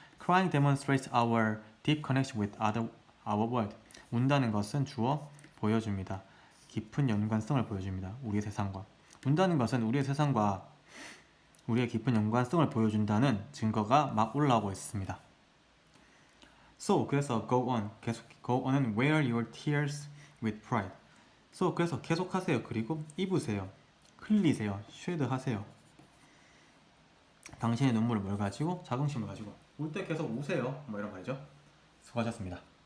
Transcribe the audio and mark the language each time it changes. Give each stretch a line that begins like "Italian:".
English: Crying demonstrates our deep connection with our world.
Korean: 운다는 것은 주어 보여줍니다. 깊은 연관성을 보여줍니다. 우리의 세상과. 운다는 것은 우리의 세상과 우리의 깊은 연관성을 보여준다는 증거가 막 올라오고 있습니다.
English: So,
Korean: 그래서
English: go on은 wear your tears with pride. So,
Korean: 그래서 계속하세요. 그리고 입으세요. 흘리세요. 쉐드하세요. 당신의 눈물을 뭘 가지고? 자긍심을 가지고. 울 때 계속 우세요. 뭐 이런 말이죠. 수고하셨습니다.